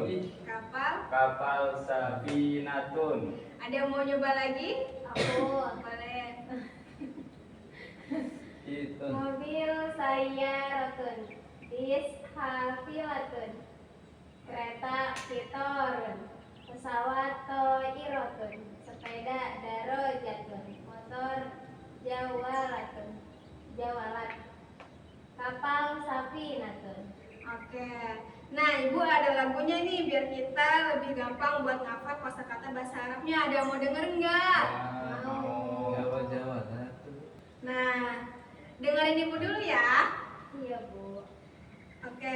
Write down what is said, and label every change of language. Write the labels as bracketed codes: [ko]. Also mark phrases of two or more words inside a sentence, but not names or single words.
[id] Kapal. kapal safinatun. Ada yang mau nyoba lagi? Aku. Boleh. Itu. Mobil sayyaratun. Bis hafilatun. Kereta kitorun. Pesawat toiratun. Sepeda darojatun. Motor jawalatun. Jawalat. Kapal safinatun. Oke. Nah, Ibu ada lagunya nih biar kita lebih gampang buat ngafal kosakata bahasa Arabnya. Ada yang mau denger nggak? Mau. Jawa satu. Nah, dengerin Ibu dulu ya. Iya, Bu. Oke.